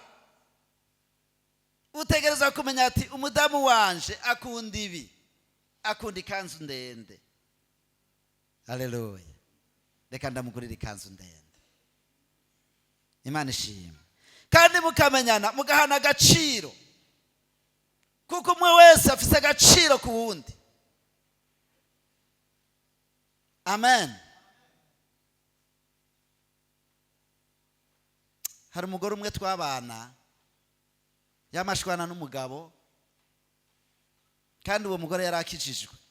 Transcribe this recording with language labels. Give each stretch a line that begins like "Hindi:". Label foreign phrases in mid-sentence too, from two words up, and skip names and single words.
Rundi: Utegereza kumenya ati umudamu wanje akunda ibi, akunda ikanzu ndende. Haleluya. Reka ndamugurira ikanzu ndende. Imana ishimwe. Kandi mukamenyana, mugahana agaciro, kuko umwe wese afise agaciro ku wundi. Amen. Hari umugore umwe twabana yamashwana n'umugabo, kandi uwo mugore yarakijijwe.